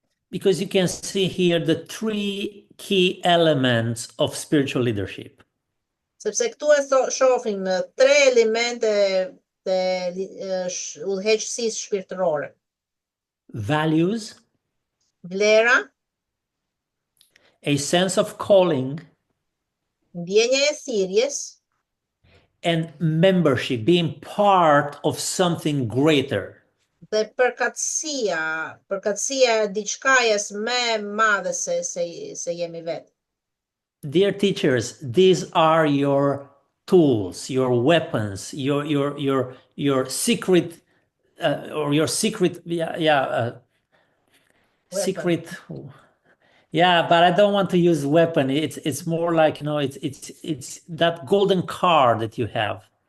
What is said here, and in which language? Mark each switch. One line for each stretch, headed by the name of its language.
English: Because you can see here the three key elements of spiritual leadership:
Albanian: sepse këtu shohim tre elemente të udhëheqësisë shpirtërore:
English: values,
Albanian: vlera,
English: a sense of calling,
Albanian: ndjenja e thirrjes
English: and membership, being part of something greater.
Albanian: dhe përkatësia e diçkajes më e madhe se jemi vetë.
English: Dear teachers, these are your tools, your weapons, your secret or your secret, secret. Yeah, but I don't want to use weapon. It's more like, it's that golden card that you have.